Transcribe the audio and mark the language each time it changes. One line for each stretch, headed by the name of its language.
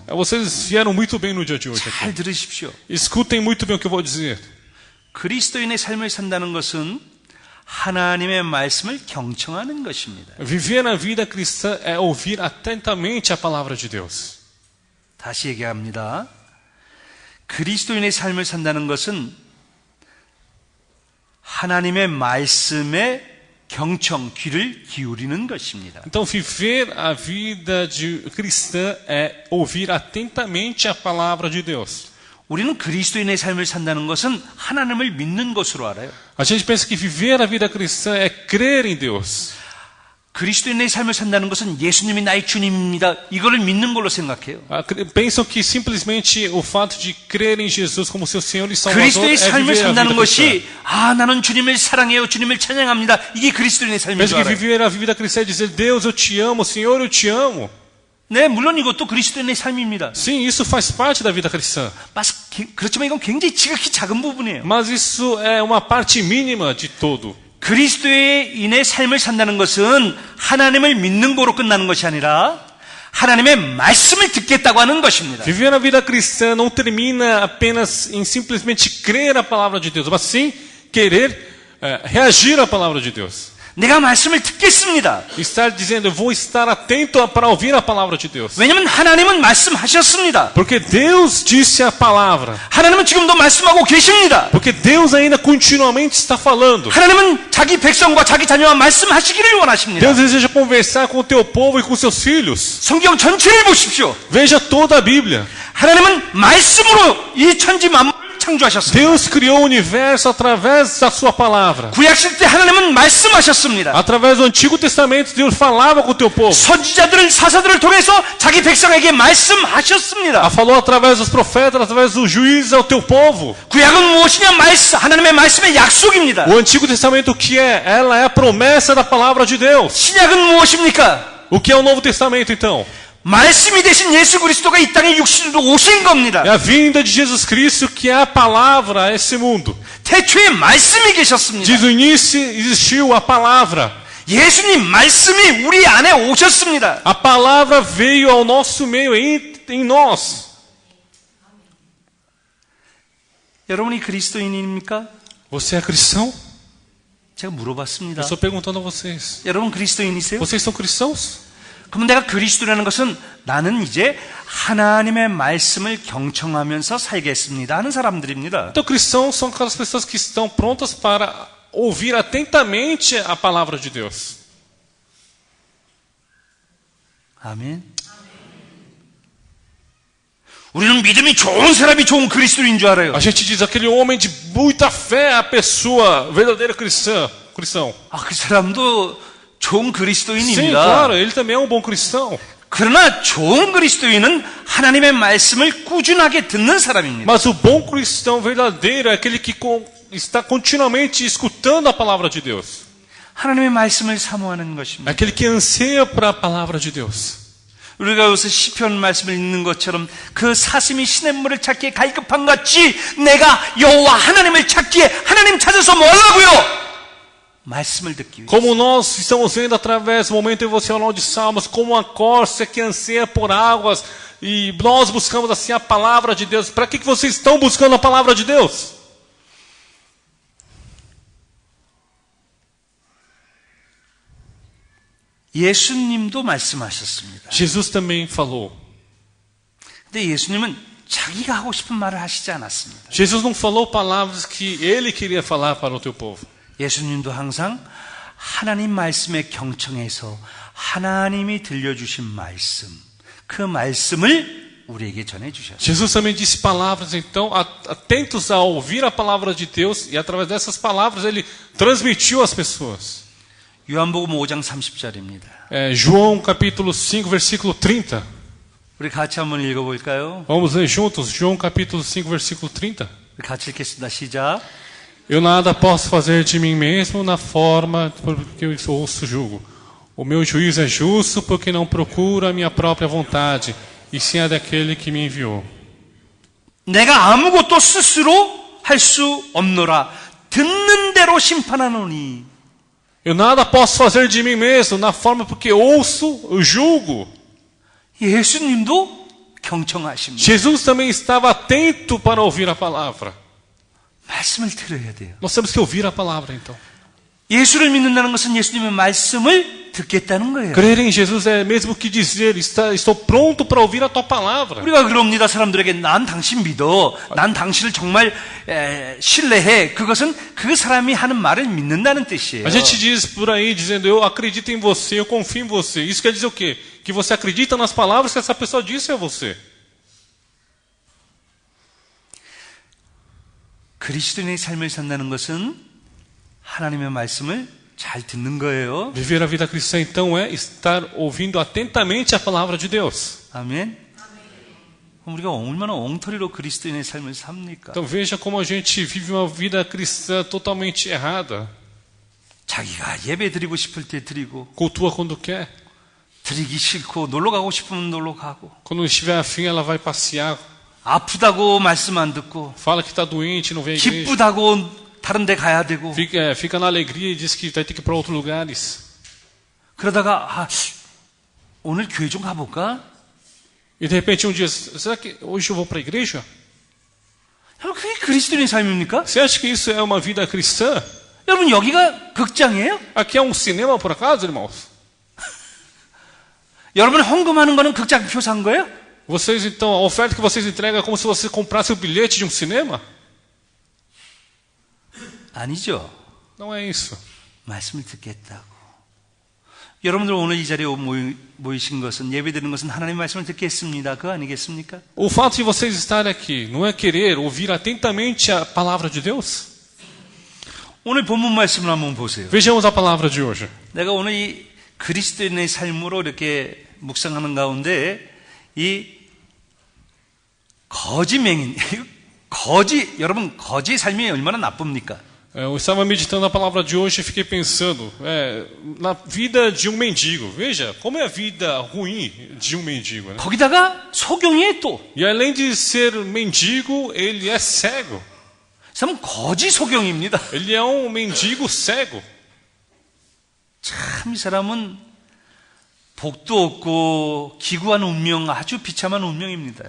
Portuguese: Vocês vieram muito bem no dia de hoje
Korean: 잘
Portuguese: aqui.
Korean: 들으십시오.
Portuguese: Escutem muito bem o que eu vou dizer.
Korean: 그리스도인의 삶을 산다는 것은 하나님의 말씀을 경청하는 것입니다.
Portuguese: Viver a vida cristã é ouvir atentamente a palavra de Deus.
Korean: 다시 얘기합니다. 그리스도인의 삶을 산다는 것은 하나님의 말씀에 경청, 귀를 기울이는 것입니다.
Portuguese: Então, viver a vida de cristã é ouvir atentamente a palavra de Deus.
Korean: 우리는 그리스도인의 삶을 산다는 것은 하나님을 믿는 것으로 알아요.
Portuguese: A gente pensa que viver a vida cristã é crer em Deus.
Korean: 그리스도인의 삶을 산다는 것은 예수님이 나의 주님입니다. 이거를 믿는 걸로 생각해요.
Portuguese: Pensam que simplesmente o fato de crer em Jesus como seu Senhor e Salvador
Korean: 그리스도의
Portuguese: é
Korean: 삶을
Portuguese: viver a
Korean: 산다는
Portuguese: vida cristã.
Korean: 것이 나는 주님을 사랑해요. 주님을 찬양합니다. 이게 그리스도인의 삶인
Portuguese: Penso
Korean: 줄
Portuguese: que
Korean: 알아요.
Portuguese: viver a vida cristã é dizer, Deus, eu te amo, Senhor, eu te amo.
Korean: 네, 물론 이것도 그리스도인의 삶입니다.
Portuguese: Sim, isso faz parte da vida cristã.
Korean: 그렇지만 이건 굉장히 지극히 작은 부분이에요.
Portuguese: Mas isso é uma parte mínima de todo.
Korean: 그리스도인의 삶을 산다는 것은 하나님을 믿는 거로 끝나는 것이 아니라 하나님의 말씀을 듣겠다고 하는 것입니다.
Portuguese: Viver a vida cristã não termina apenas em simplesmente crer a palavra de Deus, mas sim querer reagir à palavra de Deus.
Korean: 내가 말씀을 듣겠습니다.
Portuguese: Estar dizendo, eu vou estar atento para ouvir a palavra de Deus.
Korean: 왜냐하면 하나님은 말씀하셨습니다.
Portuguese: Porque Deus disse a palavra.
Korean: 하나님은 지금도 말씀하고 계십니다.
Portuguese: Porque Deus ainda continuamente está falando.
Korean: 하나님은 자기 백성과 자기 자녀와 말씀하시기를 원하십니다.
Portuguese: Deus deseja conversar com o teu povo e com seus filhos.
Korean: 성경 전체를 보십시오.
Portuguese: Veja toda a Bíblia.
Korean: 하나님은 말씀으로 이 천지 만물을 창조하셨습니다.
Portuguese: Deus criou o universo através da sua palavra.
Korean: 구약시대 때 하나님은 말씀하셨습니다.
Portuguese: Através do Antigo Testamento, Deus falava com o teu povo.
Korean: 선지자들을 사사들을 통해서 자기 백성에게 말씀하셨습니다.
Portuguese: Falou através dos profetas, através dos juízes ao teu povo.
Korean: 구약은 무엇이냐? 하나님의 말씀의 약속입니다.
Portuguese: O Antigo Testamento o que é? Ela é a promessa da palavra de Deus.
Korean: 신약은 무엇입니까?
Portuguese: O que é o Novo Testamento então?
Korean: 말씀이 되신 예수 그리스도가 이 땅에 육신으로 오신 겁니다.
Portuguese: É a vinda de Jesus Cristo que é a palavra a esse mundo.
Korean: 태초에 말씀이 계셨습니다.
Portuguese: Diz no início existiu a palavra.
Korean: 예수님 말씀이 우리 안에 오셨습니다.
Portuguese: A palavra veio ao nosso meio, em nós.
Korean: 여러분이 그리스도인입니까?
Portuguese: Você é cristão?
Korean: 제가 물어봤습니다.
Portuguese: Eu estou perguntando a vocês.
Korean: 여러분 그리스도인이세요?
Portuguese: Vocês são cristãos?
Korean: 그럼 내가 그리스도라는 것은 나는 이제 하나님의 말씀을 경청하면서 살겠습니다 하는 사람들입니다.
Portuguese: Então, cristãos são aquelas pessoas que estão prontas para ouvir atentamente a palavra de Deus.
Korean: 아멘. 우리는 믿음이 좋은 사람이 좋은 그리스도인 줄 알아요.
Portuguese: A gente diz, aquele homem de muita fé é a pessoa verdadeira cristão.
Korean: 그 사람도 좋은
Portuguese: Sim,
Korean: 그리스도인입니다.
Portuguese: claro, ele também é um bom cristão.
Korean: 그러나 좋은 그리스도인은 하나님의 말씀을 꾸준하게 듣는 사람입니다.
Portuguese: Mas o bom cristão verdadeiro é aquele que está continuamente escutando a palavra de Deus.
Korean: 하나님의 말씀을 사모하는
Portuguese: É
Korean: 것입니다.
Portuguese: aquele que anseia para a palavra de Deus.
Korean: 우리가 요새 시편 말씀을 읽는 것처럼 그 사슴이 시냇물을 찾기에 갈급한 같이 내가 여호와 하나님을 찾기에 하나님 찾아서 뭐 하려고요? 말씀을 듣기 위해.
Portuguese: Como nós estamos vendo através do momento devocional de Salmos, como a corça que anseia por águas, e nós buscamos assim a palavra de Deus. Para que vocês estão buscando a palavra de Deus?
Korean: 예수님도 말씀하셨습니다.
Portuguese: Jesus também falou.
Korean: 근데 예수님은 자기가 하고 싶은 말을 하시지 않았습니다.
Portuguese: Jesus não falou palavras que ele queria falar para o teu povo.
Korean: 예수님도 항상 하나님 말씀에 경청해서 하나님이 들려주신 말씀, 그 말씀을 우리에게 전해주셨어요.
Portuguese: Jesus também disse palavras, então, atentos a ouvir a palavra de Deus, e através dessas palavras ele transmitiu às pessoas.
Korean: 요한복음 5장 30절입니다.
Portuguese: João capítulo 5, versículo 30.
Korean: 우리 같이 한번 읽어볼까요?
Portuguese: Vamos ler juntos, João capítulo 5, versículo 30.
Korean: 우리 같이 읽겠습니다. 시작.
Portuguese: Eu nada posso fazer de mim mesmo na forma porque eu ouço julgo. O meu juízo é justo porque não procuro a minha própria vontade, e sim a daquele que me enviou.
Korean: 내가 아무것도 스스로 할 수 없노라. 듣는 대로 심판하노니.
Portuguese: Eu nada posso fazer de mim mesmo na forma porque ouço, eu julgo.
Korean: 예수님도 경청하십니다.
Portuguese: Jesus também estava atento para ouvir a palavra.
Korean: 말씀을 들어야 돼요.
Portuguese: Nós temos que ouvir a palavra, então.
Korean: 예수를 믿는다는 것은 예수님의 말씀을 듣겠다는 거예요.
Portuguese: Crer em Jesus é mesmo que dizer, estou pronto para ouvir a tua palavra.
Korean: 우리가 그럽니다. 사람들에게 난 당신 믿어. 난 당신을 정말 신뢰해. 그것은 그 사람이 하는 말을 믿는다는 뜻이에요.
Portuguese: A gente diz por aí, dizendo, eu acredito em você, eu confio em você. Isso quer dizer o quê? Que você acredita nas palavras que essa pessoa disse a você.
Korean: 그리스도인의 삶을 산다는 것은 하나님의 말씀을 잘 듣는 거예요.
Portuguese: Viver a vida cristã, então, é estar ouvindo atentamente a palavra de Deus.
Korean: 아멘. 그럼 우리가 얼마나 엉터리로 그리스도인의 삶을 삽니까?
Portuguese: Então veja como a gente vive uma vida cristã totalmente errada.
Korean: 자기가 예배 드리고 싶을 때 드리고,
Portuguese: Cultua quando quer.
Korean: 드리기 싫고 놀러 가고 싶으면 놀러 가고,
Portuguese: Quando estiver afim, ela vai passear.
Korean: 아프다고 말씀 안 듣고,
Portuguese: Fala que está doente, não vem à igreja.
Korean: 기쁘다고 다른 데 가야 되고,
Portuguese: Fica na alegria e diz que vai ter que ir para outros lugares.
Korean: 그러다가 오늘 교회 좀 가볼까?
Portuguese: E de repente um dia, será que hoje eu vou para a igreja?
Korean: 여러분, 그게 그리스도인의 삶입니까?
Portuguese: Você acha que isso é uma vida cristã?
Korean: 여러분, 여기가 극장이에요?
Portuguese: Aqui é um cinema por acaso, irmãos?
Korean: 여러분 헌금하는 거는 극장표 산 거예요?
Portuguese: Vocês então, a oferta que vocês entregam é como se você comprasse o bilhete de um cinema?
Korean: 아니죠.
Portuguese: Não é isso.
Korean: 말씀을 듣겠다고. 여러분들 오늘 이 자리에 모이신 것은, 예배드리는 것은 하나님의 말씀을 듣겠습니다. 그거 아니겠습니까?
Portuguese: O fato de vocês estarem aqui não é querer ouvir atentamente a palavra de Deus?
Korean: 오늘 본문 말씀을 한번 보세요.
Portuguese: Vejamos a palavra de hoje.
Korean: 내가 오늘 이 그리스도인의 삶으로 이렇게 묵상하는 가운데 이 거짓맹인, 여러분 거짓 삶이 얼마나 나쁩니까?
Portuguese: Eu estava meditando a palavra de hoje e fiquei pensando na vida de um mendigo. Veja, como é a vida ruim de um mendigo. Né?
Korean: 거기다가 소경이에 또.
Portuguese: E além de ser mendigo, ele é cego.
Korean: 이 사람은 거짓 소경입니다.
Portuguese: Ele é mendigo cego.
Korean: 참 이 사람은 복도 없고 기구한 운명, 아주 비참한 운명입니다.